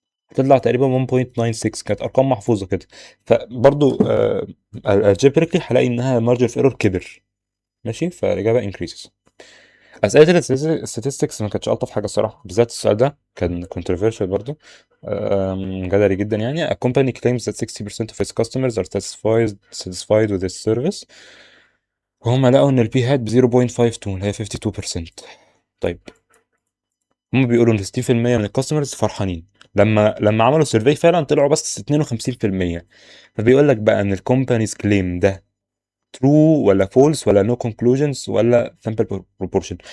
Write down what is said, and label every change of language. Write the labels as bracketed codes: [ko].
[ar] بتطلع تقريبا 1.96، كانت ارقام محفوظه كده. فبرضو الجبريكلي هلاقي انها مارجن اوف ايرور كبر. ماشي، فالاجابه انكريسز. اسئله الستاتستكس ما كانتش الطف حاجه الصراحه، بالذات السؤال ده كان controversial برضو. جدلي جدا يعني. [en] A company claims that 60% of its customers are satisfied with its service. [ar] وهم لقوا ان البي هات ب 0.52 اللي هي 52%. طيب، هم بيقولوا ان 60% من الكاستمرز فرحانين. لما عملوا سيرفي فعلا طلعوا بس 52%. فبيقول لك بقى ان الكومبانيز كليم ده ترو ولا فولس ولا نو كونكلوجنز ولا سامبل بروبورشن.